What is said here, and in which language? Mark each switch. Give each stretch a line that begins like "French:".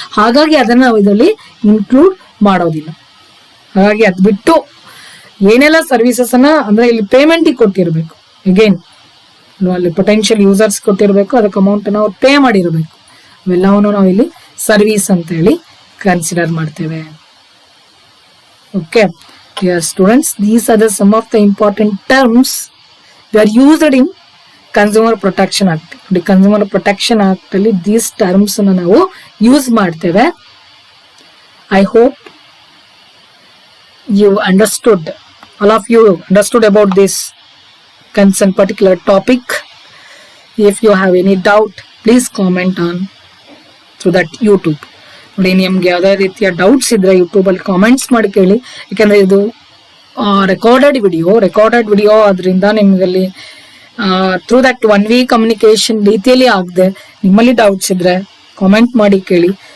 Kannada: ಹಾಗಾಗಿ ಅದನ್ನ ನಾವು ಇದರಲ್ಲಿ ಇನ್ಕ್ಲೂಡ್ ಮಾಡೋದಿಲ್ಲ. ಹಾಗಾಗಿ ಅದ್ ಬಿಟ್ಟು ಏನೆಲ್ಲ ಸರ್ವಿಸಸ್ ಅನ್ನ ಅಂದ್ರೆ ಇಲ್ಲಿ ಪೇಮೆಂಟ್ ಕೊಟ್ಟಿರ್ಬೇಕು. ಅಗೇನ್ ಅಲ್ಲಿ ಪೊಟೆನ್ಶಿಯಲ್ ಯೂಸರ್ಸ್ ಕೊಟ್ಟಿರ್ಬೇಕು, ಅದಕ್ಕೆ ಅಮೌಂಟ್ ನಾವು ಪೇ ಮಾಡಿರ್ಬೇಕು. ಅವೆಲ್ಲವನ್ನು ನಾವು ಇಲ್ಲಿ ಸರ್ವಿಸ್ ಅಂತ ಹೇಳಿ ಕನ್ಸಿಡರ್ ಮಾಡ್ತೇವೆ.
English: Okay, dear students, these are some of the important terms that are used in Consumer Protection Act.
Kannada: The Consumer Protection Act ಅಲ್ಲಿ
English: these terms
Kannada: ಅನ್ನು ನಾವು ಯೂಸ್ ಮಾಡ್ತೇವೆ.
English: I hope you understood, all of you understood about this concerned particular topic. If you have any doubt, please comment on through that YouTube.
Kannada: ನೋಡಿ, ನಿಮ್ಗೆ ಯಾವುದೇ ರೀತಿಯ doubts ಇದ್ರೆ YouTube ಅಲ್ಲಿ ಕಾಮೆಂಟ್ಸ್ ಮಾಡಿ ಕೇಳಿ. ಯಾಕಂದ್ರೆ ಇದು ರೆಕಾರ್ಡೆಡ್ ವಿಡಿಯೋ ಅದರಿಂದ ನಿಮ್ಗಲ್ಲಿ through that one way communication ರೀತಿಯಲ್ಲಿ ಆಗದೆ ನಿಮ್ಮಲ್ಲಿ ಡೌಟ್ಸ್ ಇದ್ರೆ ಕಾಮೆಂಟ್ ಮಾಡಿ ಕೇಳಿ.